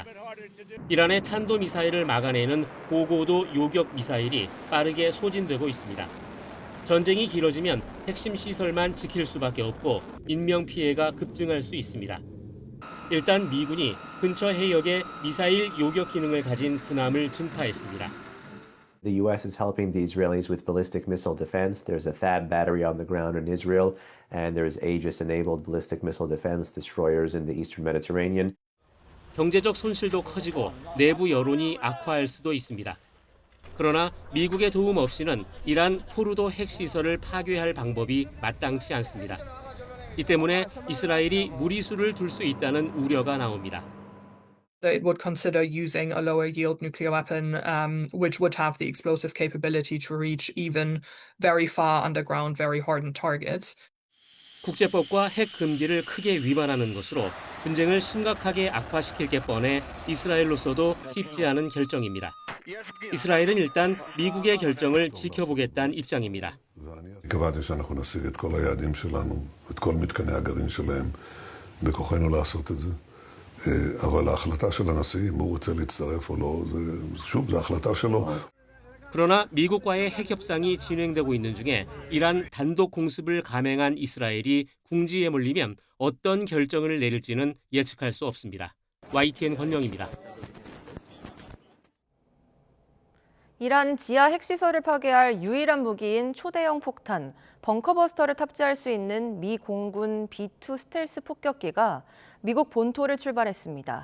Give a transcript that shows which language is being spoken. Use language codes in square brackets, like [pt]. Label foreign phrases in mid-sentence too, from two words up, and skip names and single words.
[ko] 이란의 탄도미사일을 막아내는 고고도 요격 미사일이 빠르게 소진되고 있습니다. 전쟁이 길어지면 핵심 시설만 지킬 수밖에 없고 인명피해가 급증할 수 있습니다. 일단 미군이 근처 해역에 미사일 요격 기능을 가진 군함을 증파했습니다. [en] The U.S. is helping the Israelis with ballistic missile defense. There's a THAAD battery on the ground in Israel, and there's Aegis-enabled ballistic missile defense destroyers in the eastern Mediterranean. [ko] 경제적 손실도 커지고 내부 여론이 악화할 수도 있습니다. 그러나 미국의 도움 없이는 이란 포르도 핵시설을 파괴할 방법이 마땅치 않습니다. 이 때문에 이스라엘이 무리수를 둘 수 있다는 우려가 나옵니다. [en] It would consider using a lower yield nuclear weapon, which would have the explosive capability to reach even very far underground, very hardened targets. [ko] 국제법과 핵 금기를 크게 위반하는 것으로 분쟁을 심각하게 악화시킬 게 뻔해 이스라엘로서도 쉽지 않은 결정입니다. 이스라엘은 일단 미국의 결정을 지켜보겠다는 입장입니다. [he] קבעתי שאנחנו נשיג את כל היעדים שלנו, את כל מתקני הגרעין שלהם, בכוחנו לעשות את זה. אבל ההחלטה של הנשיא, אם הוא רוצה להצטרף או לא, שוב, זו החלטה שלו. [ko] 그러나 미국과의 핵 협상이 진행되고 있는 중에 이란 단독 공습을 감행한 이스라엘이 궁지에 몰리면 어떤 결정을 내릴지는 예측할 수 없습니다. YTN 권영입니다. 이란 지하 핵시설을 파괴할 유일한 무기인 초대형 폭탄, 벙커버스터를 탑재할 수 있는 미 공군 B-2 스텔스 폭격기가 미국 본토를 출발했습니다.